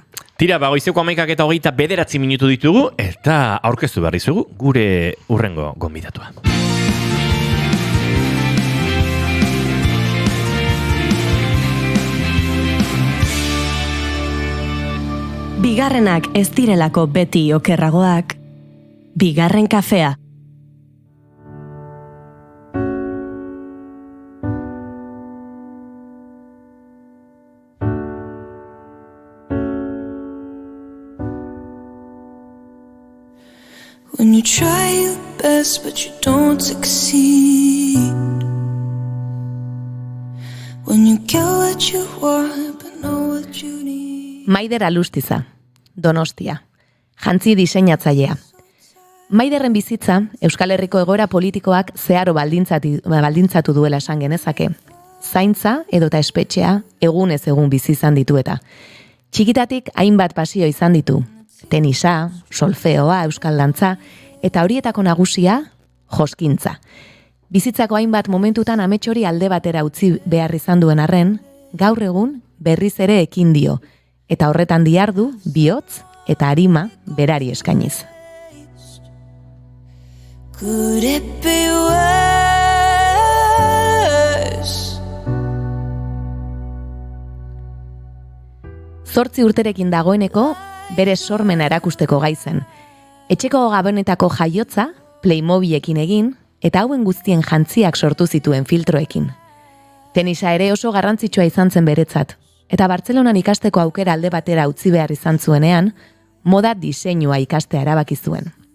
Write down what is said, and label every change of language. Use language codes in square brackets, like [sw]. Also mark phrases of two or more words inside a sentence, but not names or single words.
[eu] Tira, goizeko 11 eta 29 minutu ditugu, eta aurkeztu behar dizugu gure urrengo gonbidatua. Bigarrenak ez direlako beti okerragoak, bigarren kafea. [en] When you try your best but you don't succeed, when you get what you want but know what you need. [eu] Maider Alustiza, Donostia, jantzi diseinatzailea. Maiderren bizitza, Euskal Herriko egoera politikoak zeharo baldintzatu duela esan genezake. Zaintza edota espetxea egunez egun bizi izan ditu eta. Txikitatik hainbat pasio izan ditu. Tenisa, solfeoa, euskal dantza, eta horietako nagusia, joskintza. Bizitzako hainbat momentutan amets hori alde batera utzi behar izan duen arren, gaur egun berriz ere ekin dio, eta horretan dihardu, bihotz eta arima berari eskainiz. [en] Could it be worse? [eu] 8 urterekin dagoeneko, bere sormena erakusteko gaizen. Etxeko gabonetako jaiotza, Playmobilekin egin, eta hauen guztien jantziak sortu zituen filtroekin. Tenisa ere oso garrantzitsua izan zen beretzat, eta Bartzelonan ikasteko aukera alde batera utzi behar izan zuenean, moda diseinua ikastea erabaki zuen.